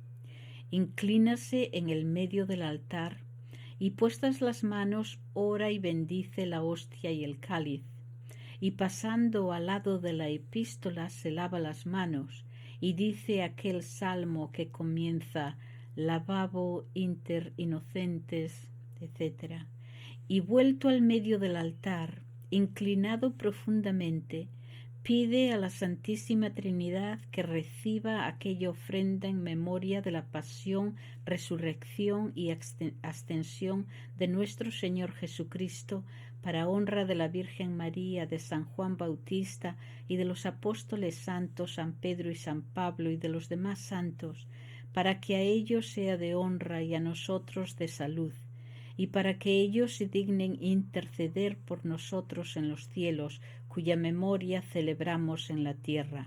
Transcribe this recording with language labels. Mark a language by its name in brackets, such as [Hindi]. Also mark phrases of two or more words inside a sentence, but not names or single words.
[Spanish] Inclínase en el medio del altar, y puestas las manos ora y bendice la hostia y el cáliz, y pasando al lado de la epístola se lava las manos, y dice aquel salmo que comienza [Latin] «Lavabo inter innocentes», [Spanish] etc. Y vuelto al medio del altar, inclinado profundamente, pide a la Santísima Trinidad que reciba aquella ofrenda en memoria de la pasión, resurrección y ascensión de nuestro Señor Jesucristo, para honra de la Virgen María, de San Juan Bautista y de los apóstoles santos San Pedro y San Pablo y de los demás santos, para que a ellos sea de honra y a nosotros de salud, y para que ellos se dignen interceder por nosotros en los cielos, cuya memoria celebramos en la tierra.